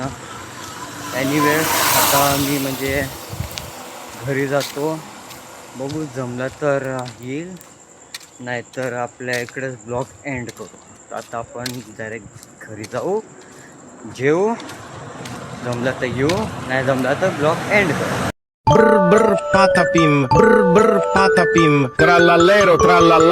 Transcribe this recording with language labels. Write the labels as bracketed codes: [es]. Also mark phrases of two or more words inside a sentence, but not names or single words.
[mr] एनिवे आता मी म्हणजे घरी जातो. बघू जमलं तर येईल, नाहीतर आपल्या इकडेच [en] blog end [mr] करू. आता आपण डायरेक्ट घरी जाऊ, जेवू, जमलं तर येऊ, नाही जमलं तर [en] blog end [mr] करू. Brr brr patapim, brr brr patapim, trallallero trallalla.